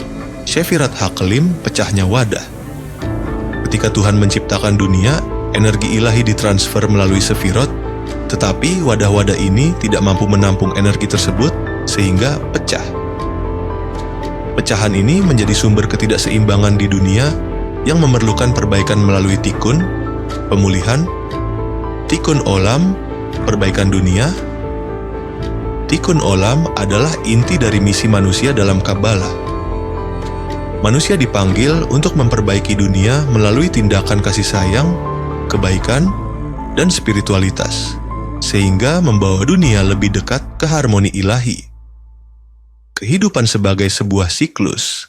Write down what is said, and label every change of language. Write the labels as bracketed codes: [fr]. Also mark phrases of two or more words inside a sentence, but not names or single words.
[he] ספירת הכלים, [id] pecahnya wadah. Ketika Tuhan menciptakan dunia, energi ilahi ditransfer melalui Sefirot, tetapi wadah-wadah ini tidak mampu menampung energi tersebut sehingga pecah. Pecahan ini menjadi sumber ketidakseimbangan di dunia yang memerlukan perbaikan melalui tikkun, pemulihan, [he] תיקון עולם, [id] perbaikan dunia. [he] תיקון עולם [id] adalah inti dari misi manusia dalam Kabbalah. Manusia dipanggil untuk memperbaiki dunia melalui tindakan kasih sayang, kebaikan, dan spiritualitas, sehingga membawa dunia lebih dekat ke harmoni ilahi. Kehidupan sebagai sebuah siklus.